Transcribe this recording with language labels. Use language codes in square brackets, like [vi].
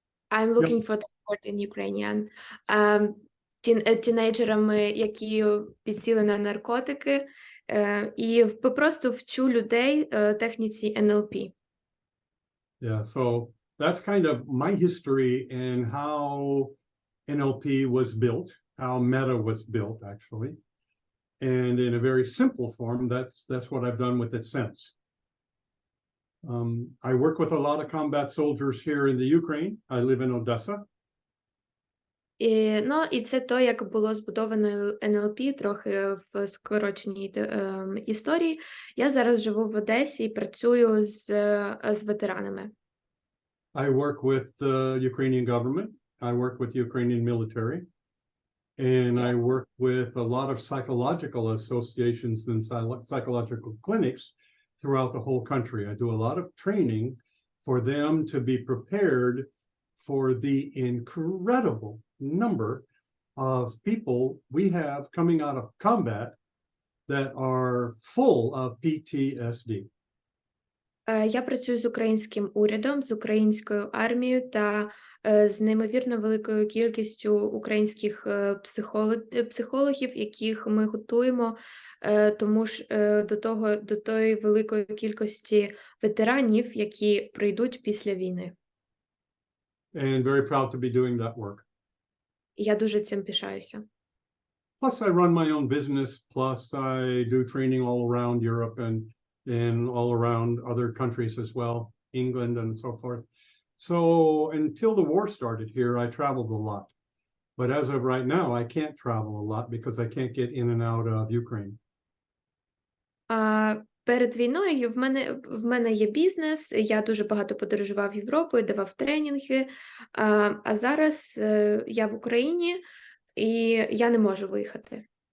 [en] I'm looking for the word in Ukrainian. [uk] Тінейджерами, які підсіли на наркотики, і просто вчу людей техніці NLP. [en] Yeah, so that's kind of my history and how NLP was built, how Meta was built, actually. And in a very simple form, that's what I've done with it since. I work with a lot of combat soldiers here in the Ukraine. I live in Odessa. [uk] І це то, як було збудовано НЛП, трохи в скороченій історії. Я зараз живу в Одесі і працюю з ветеранами. [en] I work with the Ukrainian government. I work with the Ukrainian military. And I work with a lot of psychological associations and psychological clinics throughout the whole country. I do a lot of training for them to be prepared for the incredible number of people we have coming out of combat that are full of PTSD. [uk] Я працюю з українським урядом, з українською армією та з неймовірно великою кількістю українських психологів, яких ми готуємо, тому ж до тої великої кількості ветеранів, які прийдуть після війни. [en] And very proud to be doing that work. [uk] Я дуже цим пишаюся. [en] Plus, I run my own business. Plus, I do training all around Europe and all around other countries as well, England and so forth. So until the war started here, I traveled a lot. But as of right now, I can't travel a lot because I can't get in and out of Ukraine. [uk] Перед війною в мене є бізнес, я дуже багато подорожував Європою, давав тренінги, а зараз я в Україні і я не можу виїхати.